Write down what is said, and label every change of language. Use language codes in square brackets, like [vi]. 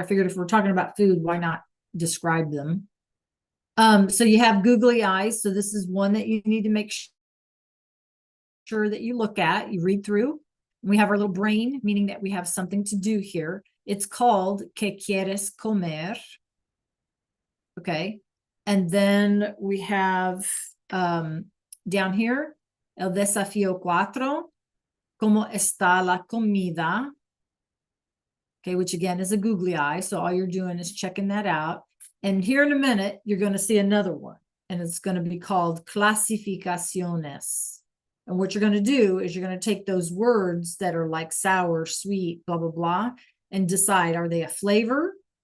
[en] I figured if we're talking about food, why not describe them? So you have googly eyes. So this is one that you need to make sure that you look at, you read through. We have our little brain, meaning that we have something to do here. It's called [es] ¿Qué quieres comer? [en] Okay. And then we have down here, [es] el desafío 4, ¿Cómo está la comida? [en] Okay, which again is a googly eye. So all you're doing is checking that out. And here in a minute, you're going to see another one, and it's going to be called clasificaciones. And what you're going to do is you're going to take those words that are like sour, sweet, blah, blah, blah, and decide, are they a flavor?